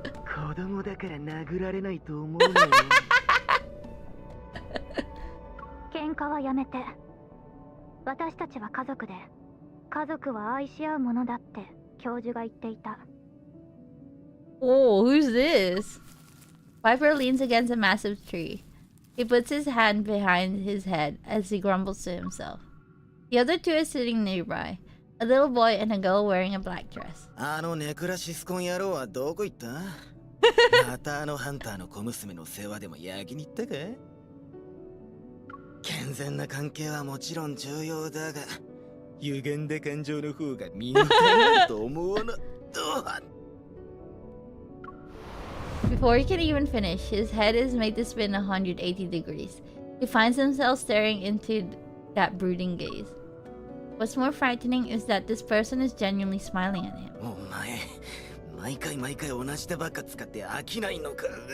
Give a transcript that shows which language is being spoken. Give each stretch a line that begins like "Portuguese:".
Japanese: 子供だから殴られないと思うのよ。喧嘩はやめて。私たちは家族で、家族は愛し合うものだって教授が言っていた。
English: Oh, who's this? Piper leans against a massive tree. He puts his hand behind his head as he grumbles to himself. The other two are sitting nearby, a little boy and a girl wearing a black dress.
Japanese: あのネクラシスコン野郎はどこ行った？またあのハンターの小娘の世話でも焼きに行ったか？健全な関係はもちろん重要だが、歪んだ感情の方がみんなだと思うな。
English: Before he can even finish, his head is made to spin 180 degrees. He finds himself staring into that brooding gaze. What's more frightening is that this person is genuinely smiling at him.
Japanese: お前、毎回同じ手ばっか使って飽きないのか。